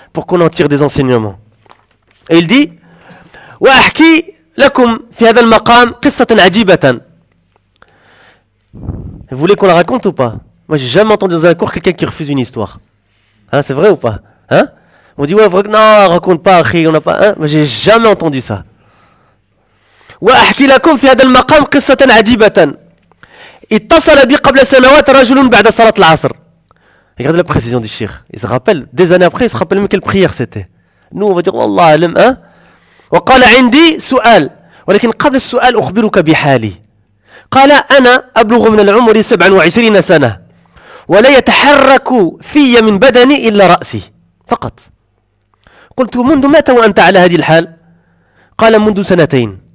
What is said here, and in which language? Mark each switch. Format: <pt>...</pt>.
<fr>Pour qu'on en tire des enseignements. Et il dit, «</fr> <ar>وَأَحْكِي لَكُمْ فِي هَذَا الْمَقَامِ قِصَّةً عَجِيبَةً</ar> <fr>» Vous voulez qu'on la raconte ou pas? Moi, j'ai jamais entendu dans un cours quelqu'un qui refuse une histoire. Hein, c'est vrai ou pas? Hein? On dit, ouais, vrai, non, raconte pas, akhi, on n'a pas, hein? Mais j'ai jamais entendu ça.</fr> <ar>وأحكي لكم في هذا المقام قصة عجيبة. اتصل بي قبل سنوات رجل بعد صلاة العصر.</ar> <fr>Regardez la précision du cheikh. Il se rappelle, des années après, il se rappelle même quelle prière c'était. Nous, on va dire,</fr> <ar>والله أعلم. وقال عندي سؤال. ولكن قبل السؤال أخبرك بحالي. قال أنا أبلغ من العمر 27 سنة. ولا يتحرك في من بدني إلا رأسي. فقط. قلت منذ متى وأنت على هذه الحال؟ قال منذ سنتين.</ar>